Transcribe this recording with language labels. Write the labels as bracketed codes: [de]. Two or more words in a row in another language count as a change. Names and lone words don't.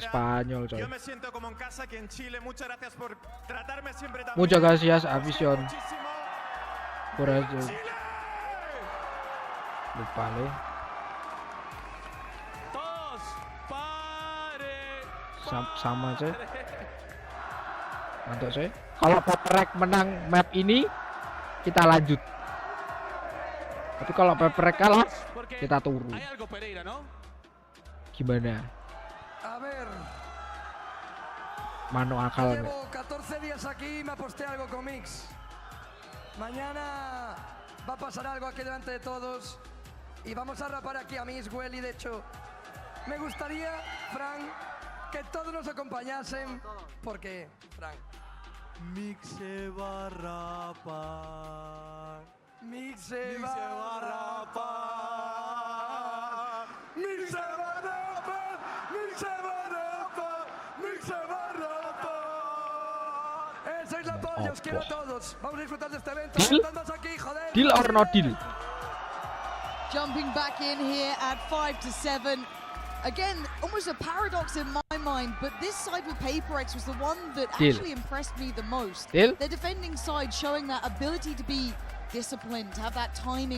[es] carrera. [id] Spanyol, coy. [es] Yo me siento como en casa aquí en Chile. Muchas gracias por tratarme siempre tan Muchas bien. gracias a Vision por eso. Lupa le. Todos, pare. [id] Sama coy. Mantap coy. Kalau Paprek menang map ini, kita lanjut. Tapi kalau Paprek kalah, kita turun. [es] Hay algo, Pereira, ¿no? [id] Gimana? [es] A ver, [id] Mano akal nih. [es] llevo 14 días aquí y me aposté algo con Mix. Mañana va a pasar algo aquí delante de todos y vamos a rapar aquí a Mixwell y de hecho me gustaría, Frank, que todos nos acompañasen porque, Frank, Mix se va a rapar. Mix se va a rapar. Mix se va a rapar. Mix se va a rapar. Mix se va a rapar. Esa es la polla, os quiero a todos. Vamos a disfrutar de este evento. [en] Deal? [es] Estamos aquí, joder. [en] Deal or no deal? Jumping back in here at 5-7. Again, almost a paradox in my mind, but this side with PaperX was the one that Deal. actually impressed me the most. Deal? Their defending side showing that ability to be disciplined, to have that timing